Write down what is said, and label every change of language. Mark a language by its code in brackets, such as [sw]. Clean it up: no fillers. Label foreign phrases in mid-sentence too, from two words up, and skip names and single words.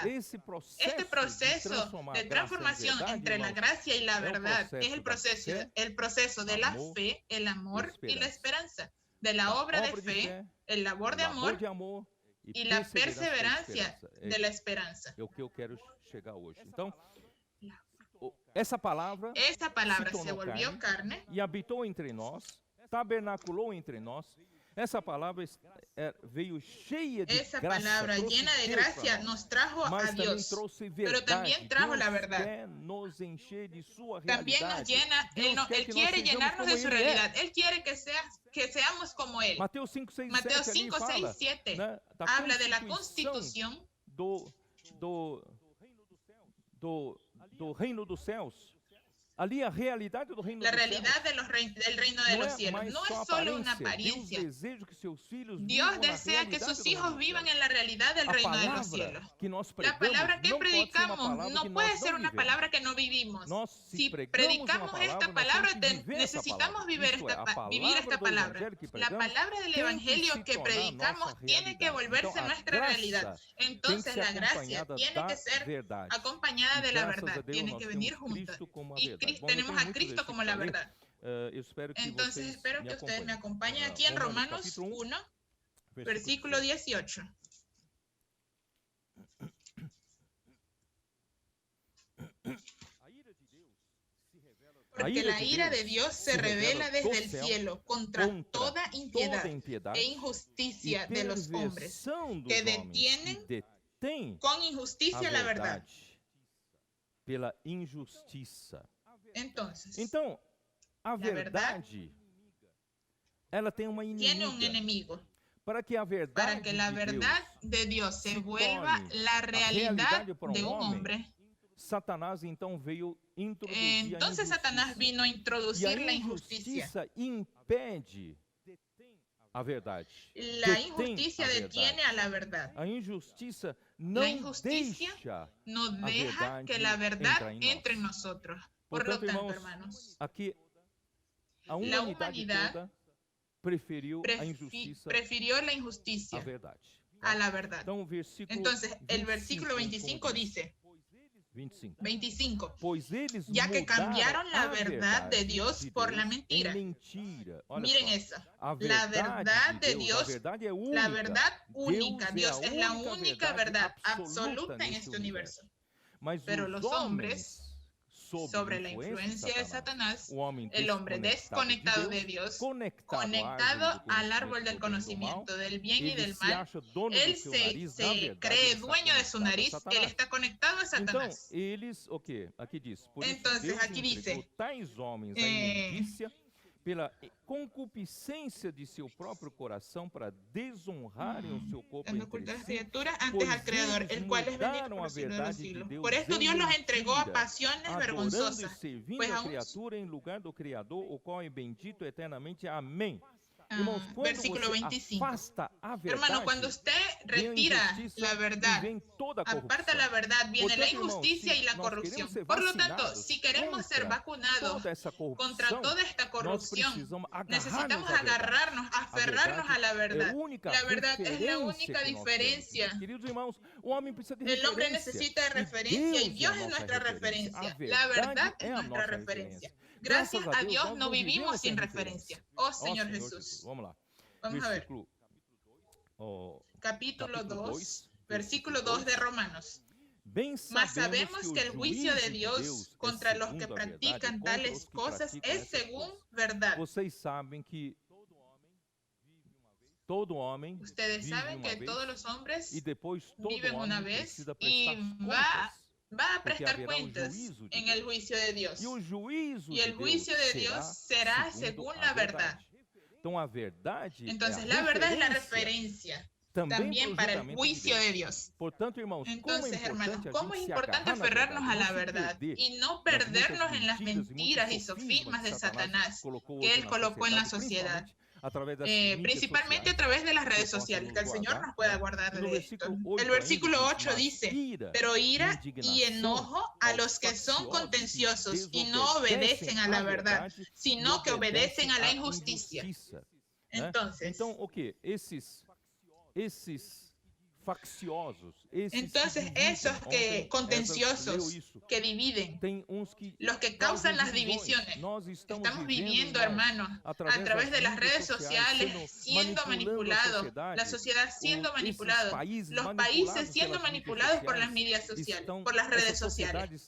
[es] Este proceso de transformación entre la gracia y la verdad es el proceso de la fe, el amor y la esperanza, de la obra de fe, el labor de amor y la perseverancia de la esperanza. [pt] Essa palavra [es] se volvió carne [pt] e habitou entre nós, tabernaculou entre nós. Essa palavra veio cheia de [es] Esa palabra llena de gracia nos trajo a Dios, pero también trajo la verdad. También nos llena, Él quiere llenarnos de su realidad. Él quiere que seamos como Él. Mateo 5, 6, 7 habla de la constitución [pt] do reino dos céus. Ali a realidade do reino [es] La [pt] dos [es] realidad [pt] céus [es] del reino de [pt] não [es] los [pt] é [es] cielos [pt] mais [es] no [pt] só [es] es solo una [pt] aparência. [es] apariencia. [pt] Deus deseja que seus filhos [es] Dios [pt] vivam na [es] desea que [pt] realidade [es] sus [pt] do reino [es] hijos [pt] dos [es] vivan [pt] céus. [es] en la realidad del [pt] A [es] reino de los [pt] palavra [es] cielos. [pt] que nós [es] La [pt] pregamos [es] palabra que [pt] não pode ser uma [es] predicamos [pt] palavra [es] no [pt] que [es] puede [pt] nós [es] ser [pt] não [es] una [pt] vivemos. [es] palabra que no vivimos. [pt] Nós, [es] Si [pt] pregamos [es] predicamos [pt] uma [es] esta [pt] palavra, nós [es] palabra, [pt] temos que viver essa [es] necesitamos [pt] palavra. [es] vivir [pt] Isto é, a [es] vivir [pt] palavra [es] esta [pt] do [es] palabra. [pt] evangelho que [es] La [pt] pregamos [es] palabra del [pt] tem que [es] evangelio [pt] se [es] que [pt] tornar [es] predicamos [pt] nossa [es] tiene que [pt] realidade. [es] volverse [pt] Então, a [es] nuestra realidad. [pt] graça tem que [es] Entonces [pt] ser [es] la gracia [pt] acompanhada [es] tiene [pt] da [es] que ser [pt] verdade. [es] acompañada [pt] E [es] de la [pt] graças a [es] verdad, [pt] Deus [es] tiene [pt] nós [es] que venir [pt] temos [es] juntas. [pt] Cristo como a [es] Y [pt] verdade. Bom, eu [es] tenemos [pt] tenho [es] a [pt] muitos [es] Cristo como la [pt] versículos [es] verdad. [pt] ali. Eu espero que [es] Entonces [pt] vocês [es] espero [pt] me [es] que ustedes me acompanhem. acompañen aquí en Romanos capítulo 1, 1, versículo 18. Porque la ira de Dios se revela desde el cielo contra toda impiedad e injusticia de los hombres que detienen con injusticia la verdad. [pt] Pela injustiça. [es] Entonces, [pt] Então, a verdade, ela tem uma [es] tiene un [pt] inimiga. [es] enemigo. [pt] Para que a verdade [es] Para que la verdad de Dios se vuelva [pt] torne [es] la [pt] a [es] realidad [pt] para [es] de un hombre, [pt] Satanás então veio introduzir [es] entonces [pt] a [es] Satanás [pt] injustiça. [es] vino a [pt] E [es] introducir [pt] a [es] la injusticia. [pt] injustiça impede a verdade. [es] La [pt] Detém [es] injusticia [pt] a [es] detiene [pt] verdade. [es] a la verdad. [pt] A injustiça não [es] La injusticia [pt] deixa [es] no [pt] a [es] deja [pt] verdade [es] que la verdad [pt] entrar em nós. [es] entre en nosotros. Por lo [pt] Portanto, [es] tanto, [pt] irmãos, [es] hermanos, [pt] aqui a [es] la [pt] humanidade [es] humanidad [pt] toda preferiu a injustiça [es] prefirió la [pt] à [es] injusticia [pt] verdade. [es] a la verdad. [pt] Então, o versículo [es] Entonces, el versículo [pt] 25 [es] 25 dice, 25, [pt] pois eles [es] ya que [pt] mudaram [es] cambiaron la [pt] a [es] verdad de Dios por la [pt] em mentira. [es] mentira. Olha Miren [pt] só, [es] esa, [pt] a [es] la verdad de [pt] a [es] Dios, [pt] verdade é única. [es] la verdad única. [pt] Deus [es] Dios es la única verdad absoluta en este universo. [pt] Mas [es] Pero [pt] os [es] los [pt] homens, [es] sobre la influencia de Satanás, el hombre [pt] desconectado [es] desconectado de Dios, conectado al árbol del conocimiento del bien y del mal, él se cree dueño de su nariz, él está conectado a [pt] Então, [es] Satanás. [pt] eles, o quê? Aqui diz, por isso [es] Entonces, [pt] Deus [es] aqui [pt] entregou [es] dice, [pt] tais homens à imundícia pela concupiscência de seu próprio coração para desonrarem o seu corpo [es] dando [pt] entre [es] culto a las [pt] si. [es] criaturas antes Pues al Creador, ellos el cual es bendito mudaron por [pt] a [es] los siglos de los [pt] verdade de [es] siglos. [pt] Deus [es] Por esto en Dios los entregó a [pt] mentira, [es] pasiones [pt] adorando e [es] vergonzosas, [pt] servindo [es] pues [pt] a [es] aún [pt] criatura em lugar do Criador, o qual é bendito eternamente. Amém. Irmãos, quando [es] versículo [pt] você [es] 25. [pt] afasta a verdade, [es] Hermano, cuando usted [pt] vem a [es] retira [pt] injustiça [es] la [pt] e [es] verdad, [pt] vem toda a [es] aparta [pt] corrupção. [es] la verdad, viene la [pt] Portanto, irmãos, [es] injusticia [pt] se [es] y la [pt] nós [es] corrupción. [pt] queremos ser [es] Por lo tanto, [pt] vacinados [es] si queremos ser [pt] contra [es] vacunados [pt] toda essa corrupção, [es] contra toda esta [pt] nós [es] corrupción, [pt] precisamos [es] necesitamos [pt] agarrar-nos à verdade. [es] agarrarnos, aferrarnos a la verdad. [pt] É a única [es] La verdad es la [pt] referência [es] única [pt] que nós [es] diferencia. [pt] temos. Queridos irmãos, o homem precisa de [es] El hombre [pt] referência. [es] necesita de referencia y Dios es nuestra referencia. La verdad es nuestra referencia. Gracias a Dios no vivimos sin referencia. Oh Señor Jesús. [pt] Vamos lá. [es] Vamos a ver. Capítulo 2, versículo 2 de Romanos. Mas sabemos que el juicio de Dios contra los que practican tales cosas es según verdad. [pt] Vocês sabem que todo homem [es] Ustedes [pt] vive [es] saben [pt] uma [es] que [pt] vez, [es] todos los hombres [pt] e depois todo [es] viven [pt] homem [es] una vez [pt] precisa [es] y [pt] prestar contas. [es] va a [pt] porque [es] prestar [pt] haverá [es] cuentas [pt] juízo de [es] en el juicio de Dios. [pt] E o juízo [es] Y el juicio de Dios será según la verdad. [pt] Então a verdade [es] Entonces [pt] é a [es] la verdad es la [pt] referência [es] referencia también para el juicio de Dios. [pt] Portanto, irmãos, [es] Entonces, hermanos, [pt] como [es] cómo es importante aferrarnos a la verdad y no perdernos en las mentiras y sofismas de Satanás que él colocó en la sociedad, principalmente a través de las redes sociales, que el Señor nos pueda guardar de esto. El versículo 8 dice, pero ira y enojo a los que son contenciosos y no obedecen a la verdad, sino que obedecen a la injusticia. Entonces, [pt] então o que? Esses facciosos, [es] entonces esos que contenciosos que dividen, los que causan las divisiones, estamos viviendo, hermanos, a través de las redes sociales, siendo manipulados, la sociedad siendo manipulada, los países siendo manipulados por las medias sociales, por las redes sociales.